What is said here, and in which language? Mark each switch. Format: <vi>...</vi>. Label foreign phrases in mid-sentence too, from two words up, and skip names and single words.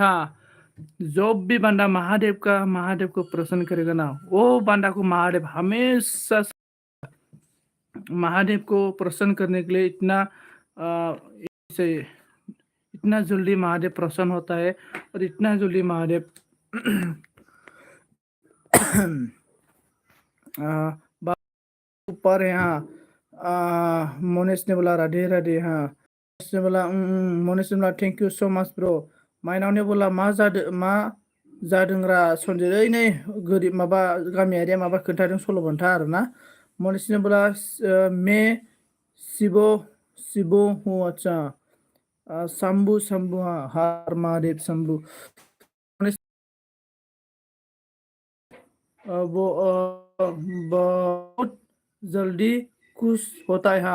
<hi>हाँ, जो भी बंदा महादेव को प्रसन्न करेगा ना, वो बंदा को महादेव हमेशा महादेव को प्रसन्न करने के लिए से इतना जल्दी महादेव प्रसन्न होता है और इतना जल्दी महादेव ऊपर है। हाँ, मोनेश ने बोला राधे राधे। हाँ, मोनेश ने बोला मोनेश ने बोला</hi> <en>thank you so much bro.</en> <brx>माइनाव</brx> <hi>ने बोला</hi> <brx>मा जादोंरा सन्जय ओइ नै गोरिब माबा गामियारिया माबा खोन्थादों सल'बाथा आरोना।</brx> <hi>मोनेश ने बोला मे शिबो हूँ अच्छा शंभू हाँ हर महादेव शंभू। वो बहुत जल्दी खुश होता है।</hi>